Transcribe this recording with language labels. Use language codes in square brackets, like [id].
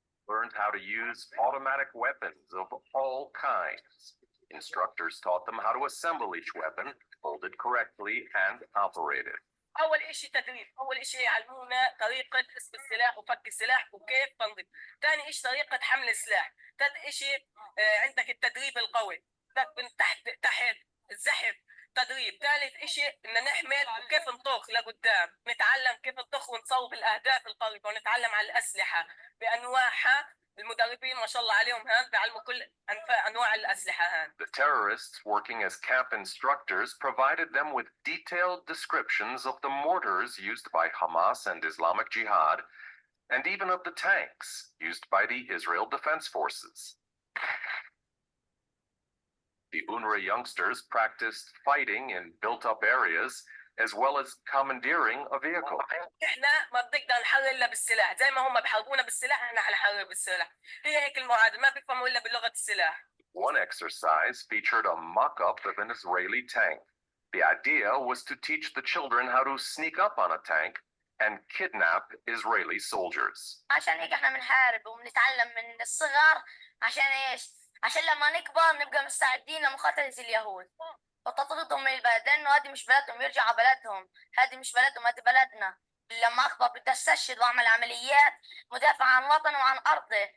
[en] Learned how to use automatic weapons of all kinds. Instructors taught them how to assemble each weapon, hold it correctly, and operate it. [ar] اول اشي تدريب، اول اشي يعلمونا طريقه اسم السلاح وفك السلاح وكيف تنظيم. ثاني اشي طريقه حمل السلاح. ثالث اشي عندك التدريب القوي من تحت الزحف تدريب. ثالث اشي ان نحمل وكيف نطخ لقدام، نتعلم كيف نطخ ونصوب الاهداف القريبه، ونتعلم على الاسلحه بانواعها. المدربين ما شاء الله عليهم هان بيعلموا كل انواع الاسلحه هان. [en] The terrorists working as camp instructors provided them with detailed descriptions of the mortars used by Hamas and Islamic Jihad, and even of the tanks used by the Israel Defense Forces. The UNRWA youngsters practiced fighting in built-up areas, as well as commandeering a vehicle. [ar] احنا ما بنقدر نحرر الا بالسلاح، زي ما هم بحاربونا بالسلاح احنا حنحرر بالسلاح. هي هيك المعادله، ما بيفهموا الا بلغه السلاح. [en] One exercise featured a mock-up of an Israeli tank. The idea was to teach the children how to sneak up on a tank and kidnap Israeli soldiers. [ar] عشان هيك احنا بنحارب وبنتعلم من الصغر. عشان ايش؟ عشان لما نكبر نبقى مستعدين لمقاتلة اليهود وتطردهم من البلد، لانه هذه مش بلدهم، يرجعوا على بلدهم. هذه مش بلدهم، هذه بلدنا. لما اكبر بدي استشهد واعمل عمليات مدافعة عن وطني وعن ارضي.